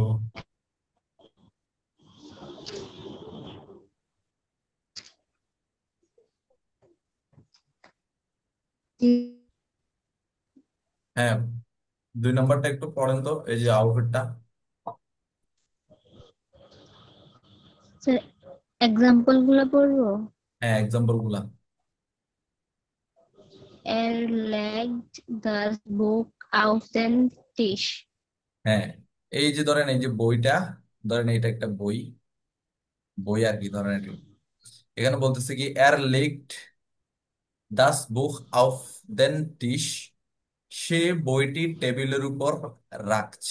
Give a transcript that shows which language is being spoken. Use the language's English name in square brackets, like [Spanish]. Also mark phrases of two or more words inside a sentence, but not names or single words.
[Bangla] জি হ্যাঁ, 2 নম্বরটা একটু পড়েন তো, এই যে আউটফিটটা। স্যার, এক্সাম্পল গুলো পড়বো। হ্যাঁ, এক্সাম্পল গুলা। [German] Er legt das Buch auf den Tisch. [Bangla] হ্যাঁ, এই যে ধরেন এই যে বইটা, ধরেন এটা একটা বই, বই আর কি ধরেন এটা। এখানে বলতেছে কি [German] Er legt das Buch auf den Tisch, [Bangla] সে বইটি টেবিলের উপর রাখছে।